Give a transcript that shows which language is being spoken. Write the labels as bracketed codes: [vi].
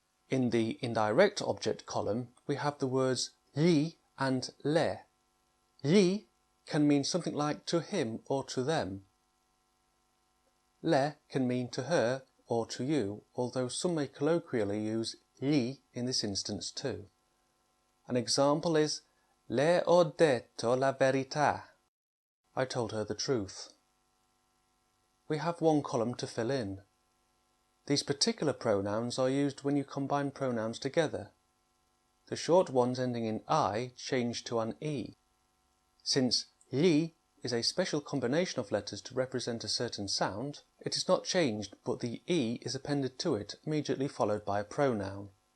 [en] In the indirect object column, we have the words gli and le. Gli can mean something like to him or to them. Le can mean to her or to you, although some may colloquially use li in this instance too. An example is [it] Le ho detto la verità. [en] I told her the truth. We have one column to fill in. These particular pronouns are used when you combine pronouns together. The short ones ending in I change to an E. Since li is a special combination of letters to represent a certain sound, it is not changed, but the E is appended to it, immediately followed by a pronoun.